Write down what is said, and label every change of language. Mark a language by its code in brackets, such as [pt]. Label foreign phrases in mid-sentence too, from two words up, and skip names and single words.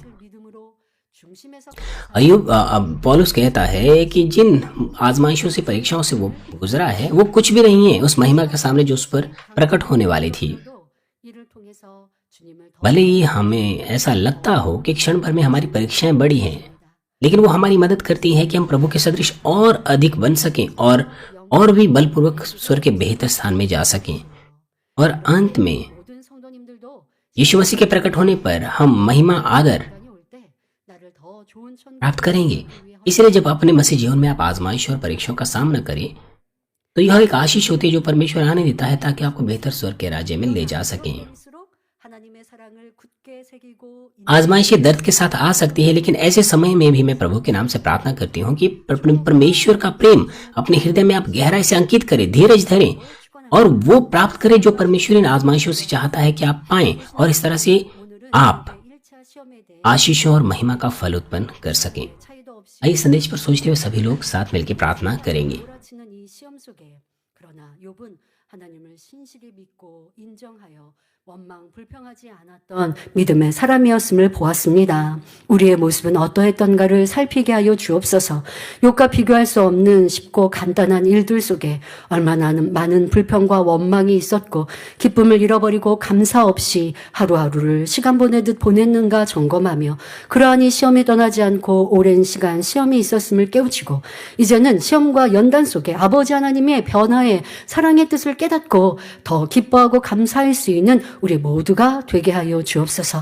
[ko] 믿음으로 중심에서 [hi] पौलुस कहता है कि जिन आजमाइशों से परीक्षाओं से वो गुजरा है वो कुछ भी नहीं है उस महिमा के सामने जो उस पर प्रकट होने वाली थी। [ko] 이를 통해서 주님을 더 [hi] भले ही हमें ऐसा लगता हो कि क्षण भर में हमारी परीक्षाएं बड़ी हैं, लेकिन वो हमारी मदद करती हैं कि हम प्रभु के सदृश और अधिक बन सकें और भी बलपूर्वक स्वर्ग के बेहतर स्थान में जा सकें। और अंत में [ko] 모든 성도님들도 [hi] यीशु मसीह के प्रकट होने पर हम महिमा आदर [ko] 시간이 올 때 나를 더 좋은 천국에 [hi] प्राप्त करेंगे। इसलिए जब अपने मसीह जीवन में आप आजमाइश और परीक्षाओं का सामना करें तो यह एक आशीष होती है जो परमेश्वर आने देता है ताकि आपको बेहतर स्वर्ग के राज्य में ले जा सकें। [ko] 갈수록 하나님의 사랑을 굳게 새기고 [hi] आजमाइशें दर्द के साथ आ सकती है, लेकिन ऐसे समय में भी मैं प्रभु के नाम से प्रार्थना करती हूँ कि परमेश्वर का प्रेम अपने हृदय में आप गहराई से अंकित करें, धीरज धरें और वो प्राप्त करें जो परमेश्वर इन आजमाइशों से चाहता है कि आप पाएं, और इस तरह से [ko] 오늘은 [hi] आप [ko] 1차 시험에 대해 [hi] आशीषों और महिमा का फल उत्पन्न कर सकें। [ko] 차이도 없이 [hi] आइए संदेश पर सोचते हुए सभी लोग साथ मिलकर प्रार्थना करेंगे। [ko] 몰아치는 이 시험 속에 그러나 욥은 하나님을 신실히 믿고 인정하여 원망 불평하지 않았던 믿음의 사람이었음을 보았습니다. 우리의 모습은 어떠했던가를 살피게 하여 주옵소서. 욥과 비교할 수 없는 쉽고 간단한 일들 속에 얼마나 많은 불평과 원망이 있었고 기쁨을 잃어버리고 감사 없이 하루하루를 시간 보내듯 보냈는가 점검하며 그러한 이 시험이 떠나지 않고 오랜 시간 시험이 있었음을 깨우치고 이제는 시험과 연단 속에 아버지 하나님의 변화의 사랑의 뜻을 깨닫고 더 기뻐하고 감사할 수 있는 우리 모두가 되게 하여 주옵소서.